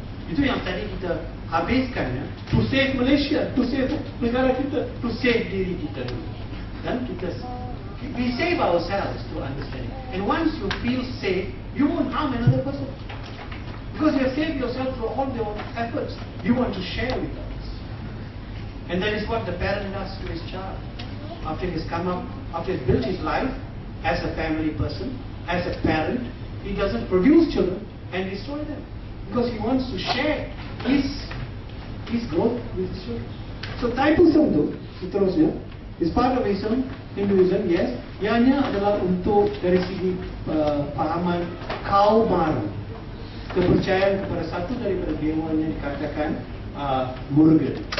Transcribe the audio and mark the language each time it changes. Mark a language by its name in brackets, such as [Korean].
[Malay] Itu yang tadi kita habiskan, ya. [English] To save Malaysia, to save [Malay] negara kita, [English] to save [Malay] diri kita dulu. Dan kita, [English] we save ourselves to understand it. And once you feel safe, you won't harm another person. Because you have saved yourself through all your efforts. You want to share with others. And that is what the parent does to his child. After he's come up, after he's built his life as a family person, as a parent, he doesn't produce children and destroy them. Because he wants to share his growth with his children. So Thaipusam [Malay] tu, seterusnya, [English] is part of Islam, Hinduism, yes. [Malay] Ianya adalah untuk dari segi pahaman kaum baru. Kepercayaan kepada satu daripada dewa yang dikatakan Murugan.